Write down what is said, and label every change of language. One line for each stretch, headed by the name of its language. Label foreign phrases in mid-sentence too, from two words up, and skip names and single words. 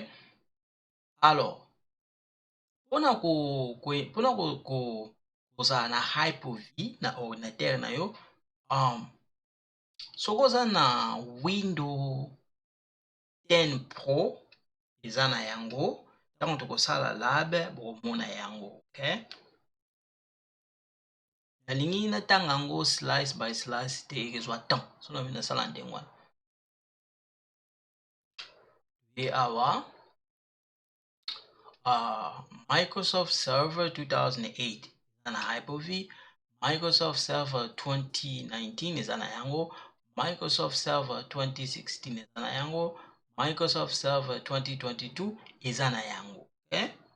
Lingala: Alors pona kozala na Hyper-V na ordinateur na yo, soki oza na Windows 10 Pro eza na yango, ntango tokosala lab bokomona yango, okay? nalingi natanga yango
English: slice by slice
Lingala: te ekezwa temps so na nasala ndenge wana. E awa Microsoft Server 2008 eza na Hyper-V, Microsoft Server 2019 eza na yango, Microsoft Server 2016 eza na yango, Microsoft Server 2022 eza na yango, okay?